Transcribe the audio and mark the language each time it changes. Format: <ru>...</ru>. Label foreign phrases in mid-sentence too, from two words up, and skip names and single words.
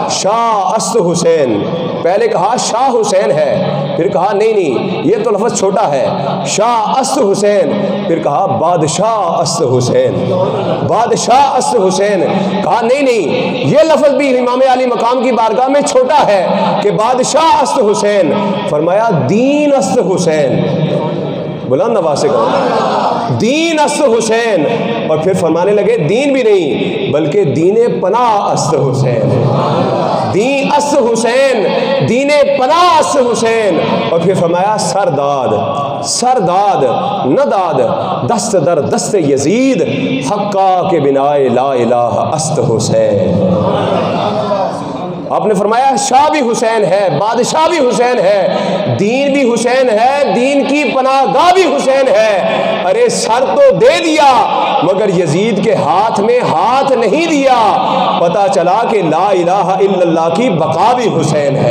<fa>شاہ است حسین،</fa> <ur>پہلے کہا شاہ حسین ہے، پھر کہا نہیں یہ تو لفظ چھوٹا ہے،</ur> <fa>شاہ است حسین،</fa> <ur>پھر کہا</ur> <fa>بادشاہ است حسین، بادشاہ است حسین،</fa> <ur>کہا نہیں یہ لفظ بھی امام علی مقام کی بارگاہ میں چھوٹا ہے کہ</ur> <fa>بادشاہ است حسین،</fa> <ur>فرمایا</ur> <fa>دین است حسین،</fa> <ur>بلند آواز سے کہا</ur> <fa>دین است حسین،</fa> <ur>اور پھر فرمانے لگے دین بھی نہیں بلکہ</ur> <fa>دین پناہ است حسین، دین است حسین، دین پناہ است حسین،</fa> <ur>اور پھر فرمایا</ur> <fa>سرداد سرداد نداد دست در دست یزید، حقا کے بنائے لا الہ است حسین۔</fa> <ur>آپ نے فرمایا شاہ بھی حسین ہے، بادشاہ بھی حسین ہے، دین بھی حسین ہے، دین کی پناہ گاہ بھی حسین ہے۔ ارے سر تو دے دیا مگر یزید کے ہاتھ میں ہاتھ نہیں دیا، پتہ چلا کہ</ur> <ar>لا الہ الا اللہ</ar> <ur>کی بقا بھی حسین ہے۔</ur>